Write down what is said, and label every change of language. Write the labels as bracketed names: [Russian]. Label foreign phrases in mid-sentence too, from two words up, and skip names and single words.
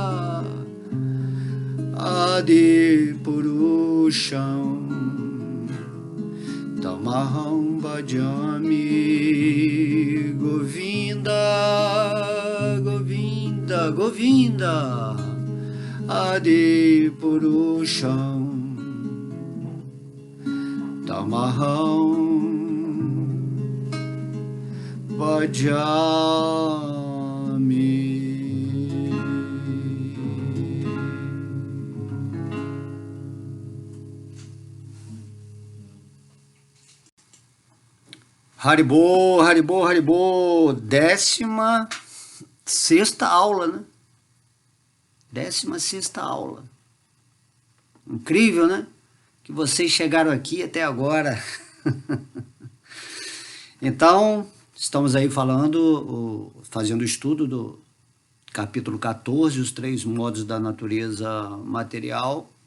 [Sanskrit] Adipurusham Tamaham bhajami Govinda Govinda Govinda Adipurusham Tamaham bhajami. Haribô, Haribô, Haribô, [Portuguese] 16ª aula, né? 16ª aula. Incrível, né? Que vocês chegaram aqui até agora. Então, estamos aí fazendo o estudo do capítulo 14, os 3 modos da natureza material.